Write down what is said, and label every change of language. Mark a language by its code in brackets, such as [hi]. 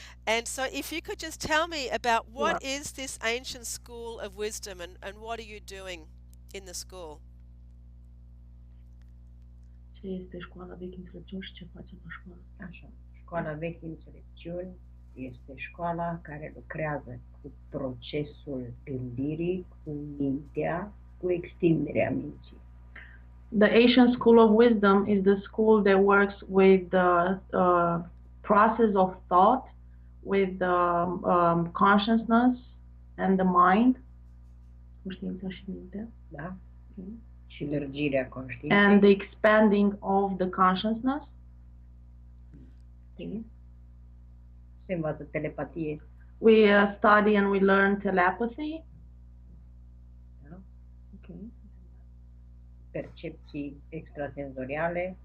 [en] And so if you could just tell me about what is this ancient school of wisdom, and what are you doing in the school? [ro] Ce este școala veche înțelepciuni și ce facem la școală? Așa, școala veche înțelepciuni este școala care lucrează cu procesul gândirii, cu mintea, cu extinderea minții. [en] The Asian School of Wisdom is the school that works with the process of thought, with the consciousness and the mind. [ro] Conștiința și mintea. Da? Și lărgirea conștiinței. [en] And the expanding of the consciousness. [ro] Se învață telepatie. [en] We study and we learn telepathy. [ro] Da? [en] Okay. [ro] Percepții extrasenzoriale.